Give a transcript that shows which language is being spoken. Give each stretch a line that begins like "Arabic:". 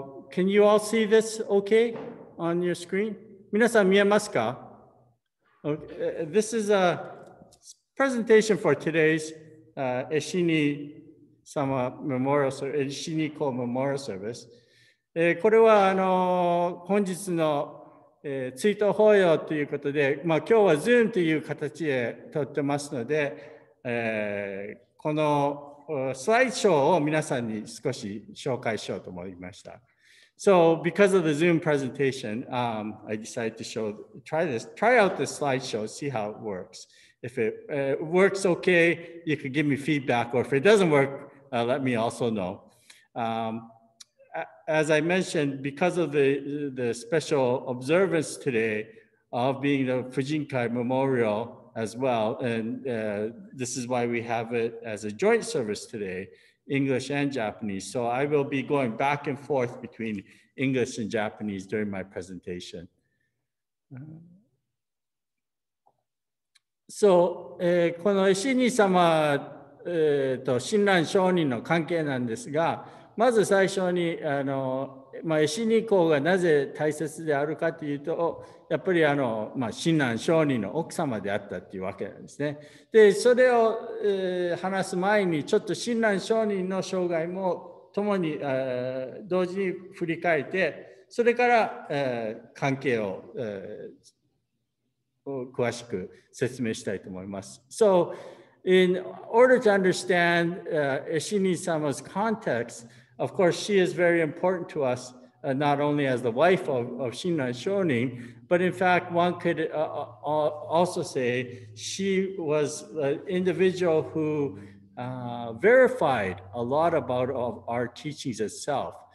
English: Can you all see this okay on your screen?
Japanese: 皆さん見えますか?Okay.
English: This is a presentation for today's Eshinni-sama Memorial Service, Eshinni-ko Memorial Service.
Japanese: これは本日の追悼法要ということで、今日は Zoom という形で撮ってますので、このスライドショーを皆さんに少し紹介しようと思いました。
English: So because of the Zoom presentation, I decided to try out this slideshow, see how it works. If it works okay, you could give me feedback, or if it doesn't work, let me also know. As I mentioned, because of the special observance today of being the Fujinkai Memorial as well, and this is why we have it as a joint service today, English and Japanese. So I will be going back and forth between English and Japanese during my presentation.
Japanese: So, この石兄様と親鸞上人の関係なんですが、まず最初にEshinni-koがなぜ大切であるかというと、やっぱり親鸞上人の奥様であったというわけなんですね。で、それを、話す前にちょっと親鸞上人の生涯も共に、同時に振り返って、それから、関係を、詳しく説明したいと思います。
English: So, in order to understand Eshinni-sama's context, of course, she is very important to us, not only as the wife of Shinran Shonin, but in fact, one could also say she was an individual who verified a lot about our teachings itself.